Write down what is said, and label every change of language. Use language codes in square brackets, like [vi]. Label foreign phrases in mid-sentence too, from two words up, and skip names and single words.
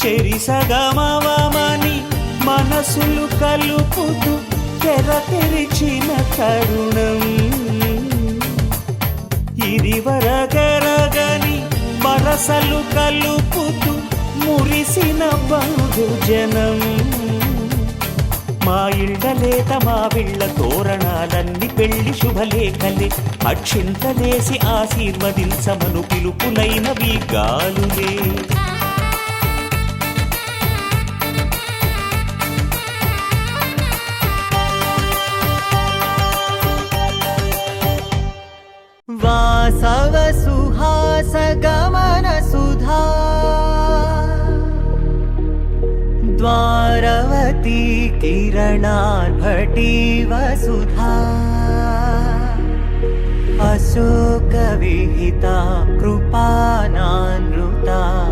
[te] చెరిసగమవమని మనసులు కలుపుతూ తెర తెరిచిన తరుణం ఇది వరగరగని వరసలు కలుపుతూ మురిసిన బంధుజనం మా ఇళ్ళలేత మా విళ్ళ తోరణాలన్నీ పెళ్లి శుభలేఖలే అక్షింతలేసి ఆశీర్వదించమను పిలుపులైనవి గాలులే [sa] वासव सुहास गमन सुधा द्वारवती किरणार्भटी वसुधा अशोक विहिता कृपानानृता